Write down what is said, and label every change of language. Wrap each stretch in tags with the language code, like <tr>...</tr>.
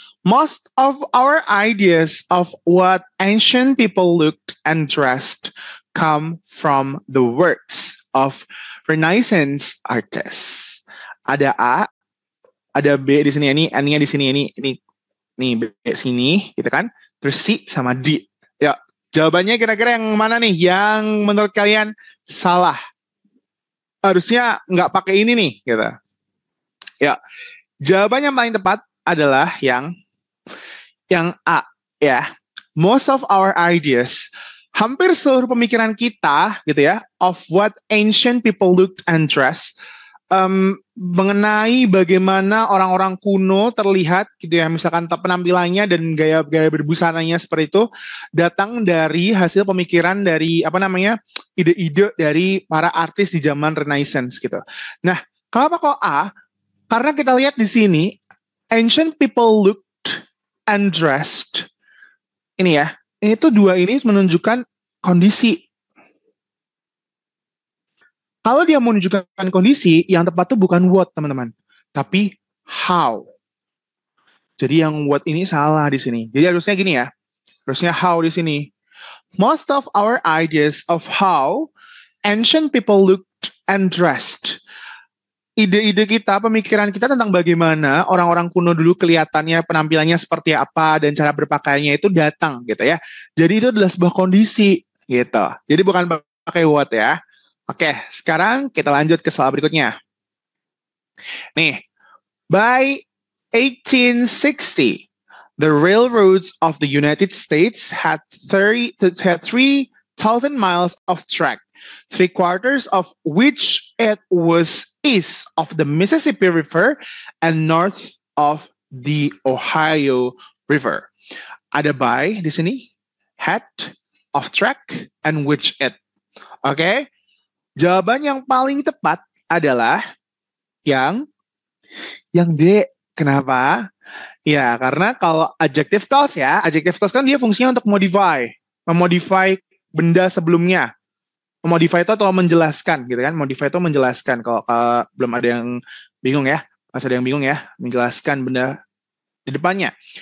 <en>Most of our ideas of what ancient people looked and dressed come from the works of Renaissance artists.</en> <id>Ada A, ada B di sini, ini N-nya di sini, ini B sini, gitu kan? Terus C sama D. Ya, jawabannya kira-kira yang mana nih? Yang menurut kalian salah? Harusnya nggak pakai ini nih, gitu. Ya, jawaban yang paling tepat adalah yang A, ya.</id> <en>Most of our ideas,</en> <id>hampir seluruh pemikiran kita, gitu ya,</id> <en>of what ancient people looked and dressed,</en> <id>mengenai bagaimana orang-orang kuno terlihat gitu ya, misalkan penampilannya dan gaya-gaya berbusananya seperti itu datang dari hasil pemikiran dari ide-ide dari para artis di zaman Renaissance gitu. Nah, kenapa kok A? Karena kita lihat di sini</id> <en>ancient people looked and dressed.</en> <id>Ini ya, itu dua ini menunjukkan kondisi. Kalau dia menunjukkan kondisi, yang tepat itu bukan what, teman-teman, tapi how. Jadi yang what ini salah di sini. Jadi harusnya gini ya. Harusnya how di sini.</id> <en>Most of our ideas of how ancient people looked and dressed.</en> <id>Ide-ide kita, pemikiran kita tentang bagaimana orang-orang kuno dulu kelihatannya, penampilannya seperti apa, dan cara berpakaiannya itu datang gitu ya. Jadi itu adalah sebuah kondisi gitu. Jadi bukan pakai what ya. Oke, sekarang kita lanjut ke soal berikutnya.</id> <en>Nih, by 1860, the railroads of the United States had 3,000 miles of track, 3/4 of which it was east of the Mississippi River and north of the Ohio River.</en> <id>Ada by di sini, had, of track, and which it. Oke? Jawaban yang paling tepat adalah yang D. Kenapa? Ya, karena kalau adjective clause ya, adjective clause kan dia fungsinya untuk memodify benda sebelumnya. Memodify itu atau menjelaskan gitu kan. Modify itu menjelaskan. Kalau belum ada yang bingung ya, masih ada yang bingung ya, menjelaskan benda di depannya.</id>